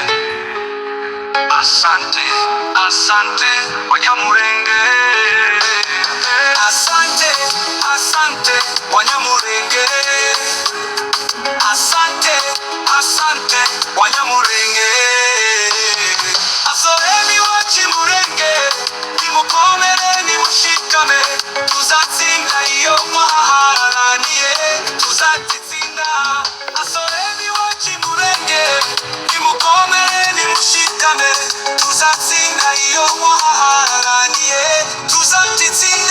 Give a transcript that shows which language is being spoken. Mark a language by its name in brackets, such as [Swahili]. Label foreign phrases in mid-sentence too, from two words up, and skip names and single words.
[Swahili] asante, asante Wanyamulenge, asante, asante Wanyamulenge, asante, asante Wanyamulenge. [Kinyarwanda] Asoebi w'Imulenge, nimukomere nimushikame, tuzatsinda iyo mwaharaniye, tuzatitsinda. Asoebi w'Imulenge, nimukomere nimushikame, tuzatsinda iyo mwaharaniye, tuzatitsinda.